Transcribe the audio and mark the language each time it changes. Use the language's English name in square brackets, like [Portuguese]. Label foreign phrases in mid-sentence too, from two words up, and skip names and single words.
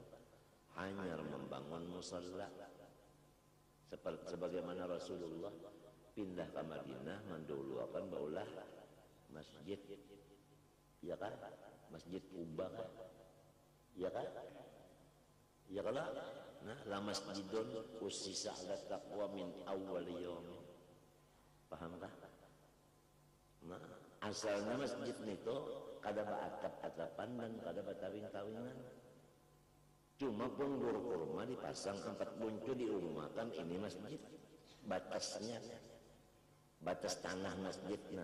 [Indonesian] Hanya membangun musalla sebagaimana Rasulullah pindah ke Madinah mendahulukan baulah masjid, ya kan, masjid Kuba kan, ya kan, ya kan. Nah, [Arabic] لمسجد أسس على التقوى من أول يوم, [Indonesian] paham kah? [Banjar] Nah, asalnya masjid itu kada atap-atapan dan kada tawing-tawingan. Cuma punggur kurma dipasang 4 buncu diumumkan ini masjid. [Indonesian] Batasnya, batas tanah masjidnya.